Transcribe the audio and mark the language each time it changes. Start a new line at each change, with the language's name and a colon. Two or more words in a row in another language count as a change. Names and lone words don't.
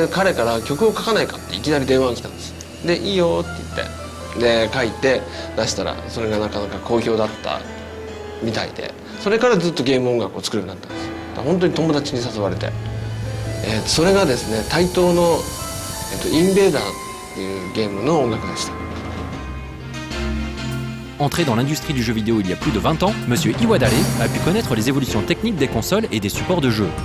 Japanese: で彼から曲を書かないかっていきなり電話が来たんです。でいいよって言ってで書いて出したらそれがなかなか好評だったみたいで、それからずっとゲーム音楽を作るようになったんです。だから本当に友達に誘われて、それがですね対等の、インベーダーっていうゲームの音楽でした。
French: Entré dans l'industrie du jeu vidéo il y a plus de 20 ans, Monsieur Iwadare a pu connaître les évolutions techniques des consoles et des supports de jeu.